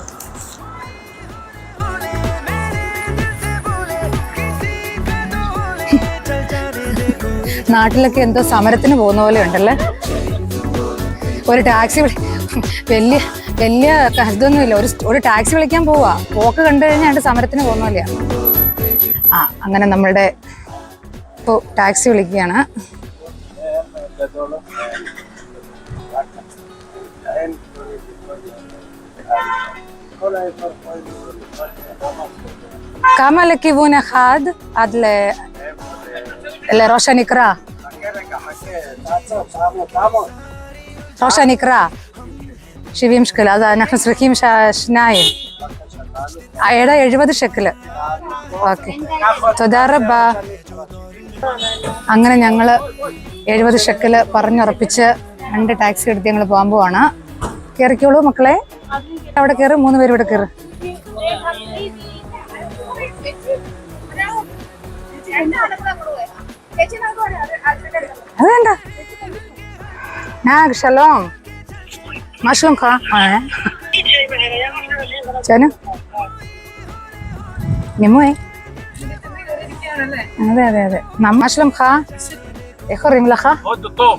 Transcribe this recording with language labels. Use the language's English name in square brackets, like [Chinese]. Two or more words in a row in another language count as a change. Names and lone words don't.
[Malayalam] നാട്ടിലൊക്കെ എന്തോ സമരത്തിന് പോകുന്ന പോലെ ഉണ്ടല്ലേ. ഒരു ടാക്സി വലിയ ഇതൊന്നുമില്ല, ഒരു ടാക്സി വിളിക്കാൻ പോവാ. പോക്ക് കണ്ടു കഴിഞ്ഞാൽ സമരത്തിന് പോകുന്ന പോലെയാ. അങ്ങനെ നമ്മളുടെ ഇപ്പോൾ ടാക്സി വിളിക്കുകയാണ്. [Hebrew] כמה לכיוון אחד עד לראש הנקרה? ראש הנקרה 70 שקל, אז אנחנו צריכים שניים. 70 שקל. ഓക്കെ, תודה רבה. [Malayalam] അങ്ങനെ ഞങ്ങൾ 70 ഷെക്കൽ പറഞ്ഞുറപ്പിച്ച് 2 ടാക്സി എടുത്ത് ഞങ്ങൾ പോകാൻ പോവാണ്. കയറിക്കോളൂ മക്കളെ, അവിടെ കയറി, 3 പേര് ഇവിടെ കയറി. അത് വേണ്ട. [Hebrew] שלום, מה שלומך? צ'נה? נימוי? אതെ. מה שלומך? איך קוראים לך? הודו טוב.